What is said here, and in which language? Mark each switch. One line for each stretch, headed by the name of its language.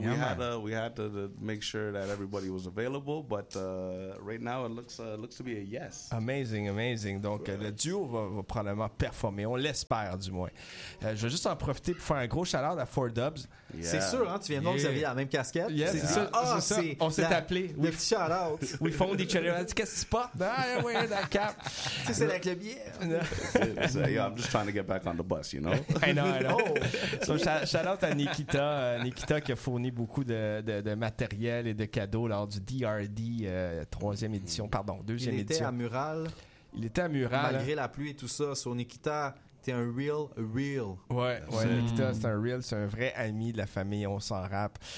English: Yeah, we had to make sure that everybody was available, but right now it looks to be a yes. Amazing.
French: Donc, le duo va probablement performer, on l'espère du moins. Je vais juste en profiter pour faire un gros shout-out à 4Dubs.
English: Yeah.
French: C'est sûr, hein, tu viens donc, vous avez la même casquette.
English: Yes.
French: C'est ça, on s'est appelé. Oui, shout-out.
English: We found each other.
French: Qu'est-ce que tu portes?
English: Ah, I'm wearing that cap.
French: C'est avec le billet.
English: I'm just trying to get back on the bus, you know? I know. So, shout-out à Nikita.
French: Nikita qui a fourni beaucoup de matériel et de cadeaux lors du DRD, deuxième édition. Il était à Mural. Malgré la pluie et tout ça, sur Nikita... T'es un real. Ouais, Nikita, c'est un real, c'est un vrai ami de la famille, on s'en rappe.